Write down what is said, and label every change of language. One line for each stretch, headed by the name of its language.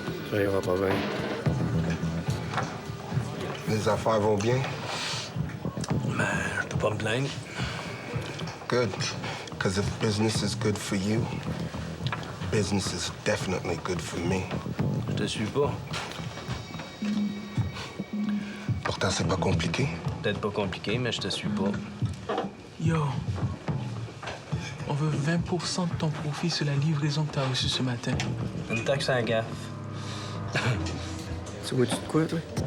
French: Ça ira pas bien. Les affaires vont bien? Ben, je peux pas me plaindre.
English: Good. Because if business is good for you, business is definitely good for me.
French: Je te suis pas. Pourtant, c'est pas compliqué. Peut-être pas compliqué, mais je te suis pas. Yo, on veut 20% de ton profit sur la livraison que t'as reçue ce matin. Une taxe à gaffe. Tu vois-tu de quoi, toi?